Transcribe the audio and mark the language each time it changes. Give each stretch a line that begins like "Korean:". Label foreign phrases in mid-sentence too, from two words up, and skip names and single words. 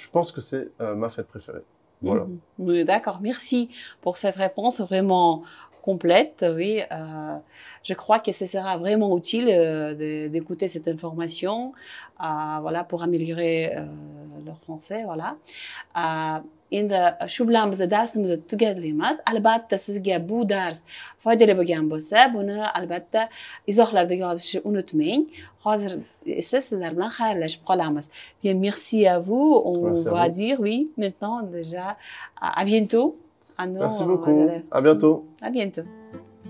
French: Je pense que c'est ma fête préférée. Voilà. Oui, d'accord, merci pour cette réponse vraiment complète. Oui, je crois que ce sera vraiment utile d'écouter cette information voilà, pour améliorer le français. Voilà.
Uzbek: Endi shu bilan biz darsimizni tugatlaymiz. Albatta sizga bu dars foydali bo'lgan bo'lsa, buni albatta izohlarda yozishni unutmang. Hozir esa sizlar bilan xayrlashib qolamiz.
French: Bien, merci à vous. On va dire oui maintenant déjà à bientôt. Merci beaucoup. À bientôt. À bientôt.